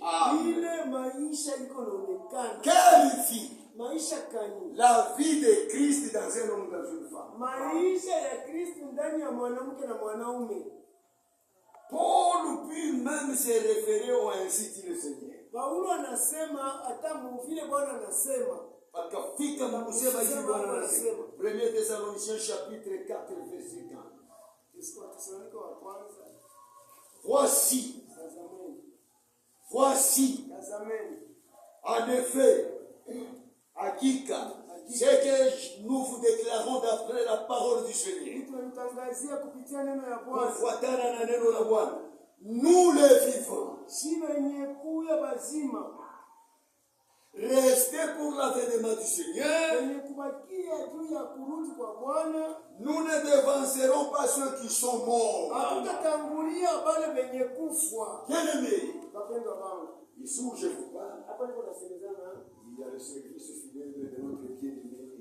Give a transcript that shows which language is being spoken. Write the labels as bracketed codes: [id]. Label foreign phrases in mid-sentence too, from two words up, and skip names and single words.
[fr] Amen. Quelle vie? La vie de Christ dans un homme, dans une femme. Paul peut même se référer au ainsi dit le Seigneur. [sw] Akafika na kusema hivi Bwana anasema. [fr] 1 Thessaloniciens chapitre 4 verset 15. Voici, en effet, hakika, ce que nous vous déclarons d'après la parole du Seigneur. [sw] Kufuatana na neno la Bwana, [fr] nous les vivants, rester pour l'avènement du Seigneur, nous ne devancerons pas ceux qui sont morts. Bien-aimés, ici où je vous parle, il y a le service fidèle de notre bien-aimé.